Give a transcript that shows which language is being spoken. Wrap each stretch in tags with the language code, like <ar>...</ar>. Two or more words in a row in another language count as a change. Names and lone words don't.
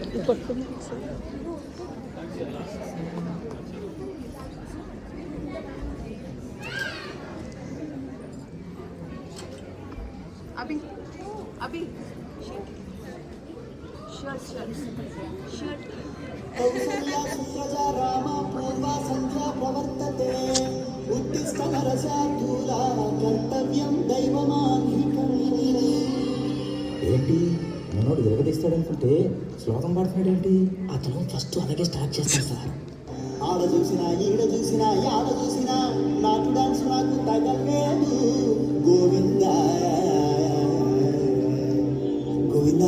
<hi>अभी अभी शर्ट शर्ट शर्ट</hi> <sa>राम पूर्वा संध्या प्रवर्तते उत्तिष्ठ नरशार्दूला कर्तव्यं दैवमान्विकम्</sa> <te>ఏంటి మనోడు వెలగదీస్తాడు అనుకుంటే శ్లోకం పాడుతున్నాడు ఏంటి? అతను ఫస్ట్ అలాగే స్టార్ట్ చేస్తాడు సార్. ఆడ చూసినా ఈడ చూసినా యాడ చూసినా నాటు డాన్స్ నాకు తగలేదు గోవింద గోవింద.</te>